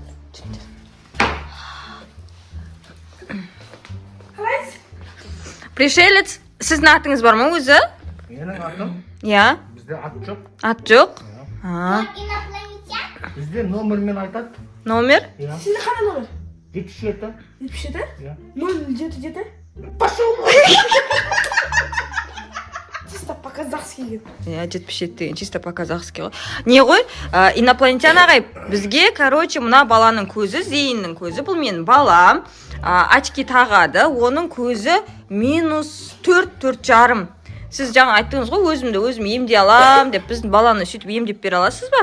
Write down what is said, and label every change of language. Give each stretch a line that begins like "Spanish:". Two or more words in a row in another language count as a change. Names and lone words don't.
Kazakh: Қалайсыз? Пришелец, сіздің атыңыз бар ма өзі? Менің атым, Иә. бізде ат жоқ. Ат жоқ?
Russian: Он инопланетян?
Kazakh: Бізде номермен айтады. Номер? Иә. Сізде қандай номер? 77. 77? Иә. 077? Пошел!
Russian: Чисто по-казахски екен.
Kazakh: Иә, 77 деген
Russian: чисто по-казахски
Kazakh: ғой. Не ғой? Инопланетян ағай, бізге, короче, мына баланың көзі, Зейіннің көзі, бұл менің балам. Очки тағады, оның көзі -4, 4,5. Сіз жаңа айттыңыз ғой, өзім емдей алам деп, біздің баланы сөйтіп емдеп бере аласыз ба?